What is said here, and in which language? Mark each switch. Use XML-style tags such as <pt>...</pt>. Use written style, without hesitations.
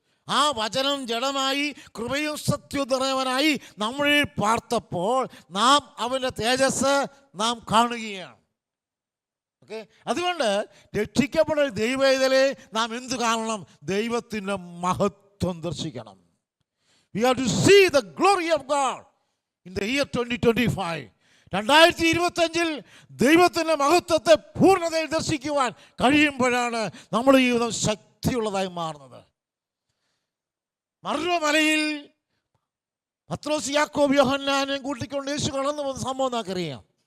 <ml>ആ വചനം ജഡമായി കൃപയും സത്യവും നിറഞ്ഞവനായി നമ്മളിൽ പാർത്തപ്പോൾ നാം അവൻ്റെ തേജസ് നാം കാണുകയാണ്. ഓക്കെ, അതുകൊണ്ട് രക്ഷിക്കപ്പെട്ട ദൈവവേദനയെ നാം എന്ത് കാണണം? ദൈവത്തിൻ്റെ മഹത്വം ദർശിക്കണം.</ml> <en>We have to see the glory of God in the year 2025.</en> <ml>2025 ദൈവത്തിൻ്റെ മഹത്വത്തെ പൂർണ്ണതയിൽ ദർശിക്കുവാൻ കഴിയുമ്പോഴാണ് നമ്മുടെ ജീവിതം ശക്തിയുള്ളതായി മാറുന്നത്. മറുമലയിൽ പത്രോസ്, യാക്കോബ്, യോഹന്നാനെ കൂട്ടിക്കൊണ്ട് യേശു കടന്നു പോകുന്ന സംഭവം നമുക്കറിയാം.</ml>